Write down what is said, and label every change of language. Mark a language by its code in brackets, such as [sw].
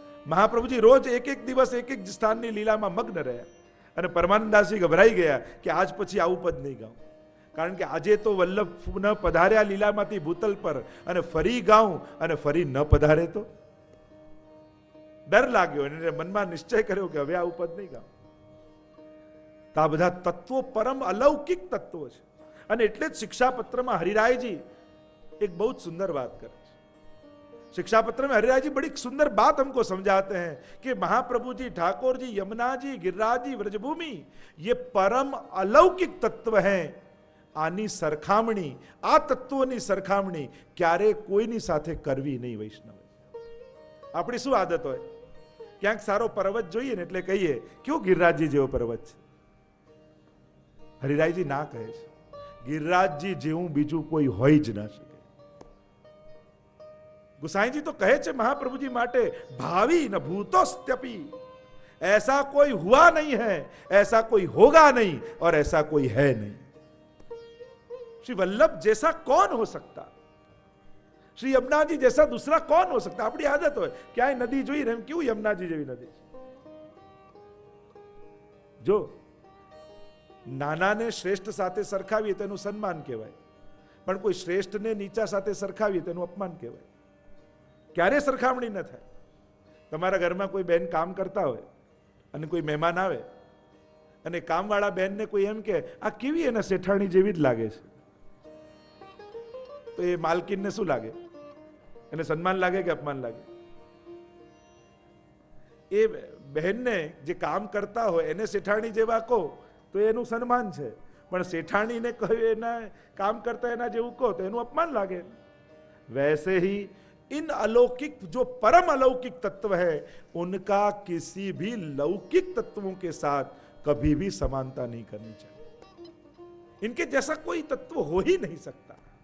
[gu] મહાપ્રભુજી રોજ એક એક દિવસ એક એક સ્થાનની લીલામાં મગ્ન રહ્યા, અને પરમાનંદદાસજી ગભરાઈ ગયા કે આજ પછી આવું પદ નહીં ગાઉં, કારણ કે આજે તો વલ્લભ પુનઃ પધાર્યા લીલામાંથી ભૂતલ પર, અને ફરી ગાઉં અને ફરી ન પધારે તો ડર લાગ્યો, અને મનમાં નિશ્ચય કર્યો કે હવે આવું પદ નહીં ગાઉં. તો આ બધા તત્વો પરમ અલૌકિક તત્વો છે. અને એટલે જ શિક્ષાપત્રમાં હરિરાયજી એક બહુ સુંદર વાત કરે છે. [hi] शिक्षापत्र में हरिराज जी बड़ी सुंदर बात हमको समझाते हैं कि महाप्रभु जी, ठाकुर जी, यमुना जी, गिरिराज जी, व्रजभूमि ये परम अलौकिक तत्व हैं. [gu] આની સરખામણી, આ તત્વોની સરખામણી ક્યારે કોઈની સાથે કરવી નહીં. વૈષ્ણવ આપણી શું આદત હોય, ક્યાંક સારો પર્વત જોઈએ ને એટલે કહીએ કેવો ગિરિરાજજી જેવો પર્વત છે. હરિરાયજી ના કહે છે, ગિરિરાજજી જેવું બીજું કોઈ હોય જ ના શકે. गुसाई तो कहे छे महाप्रभु जी माटे, [sa] भावी न भूतोस्त्यपि, [hi] ऐसा कोई हुआ नहीं है, ऐसा कोई होगा नहीं, और ऐसा कोई है नहीं. श्री वल्लभ जैसा कौन हो सकता, श्री यमुना जी जैसा दूसरा कौन हो सकता. अपनी आदत हो क्या नदी [gu] જોઈ ને, [hi] क्यों यमुना जी [gu] જેવી નદી છે. જો નાનાને શ્રેષ્ઠ સાથે સરખાવીએ તેનું સન્માન કહેવાય, પણ કોઈ શ્રેષ્ઠને નીચા સાથે સરખાવીએ તેનું અપમાન કહેવાય. ક્યારે સરખામણી ન થાય. તમારા ઘરમાં કોઈ બેન કામ કરતા હોય અને કોઈ મહેમાન આવે અને કામવાળા બેનને કોઈ એમ કે આ કેવી એના શેઠાણી જેવી જ લાગે છે, તો એ માલકીનને શું લાગે? એને સન્માન લાગે કે અપમાન લાગે? એ બહેનને જે કામ કરતા હોય એને શેઠાણી જેવા કહો તો એનું સન્માન છે, પણ શેઠાણીને કહ્યું એના કામ કરતા એના જેવું કહો તો એનું અપમાન લાગે. [hi] वैसे ही इन अलौकिक जो परम अलौकिक तत्व है उनका किसी भी लौकिक तत्वों के साथ कभी भी समानता नहीं करनी चाहिए. इनके जैसा कोई तत्व हो ही नहीं सकता.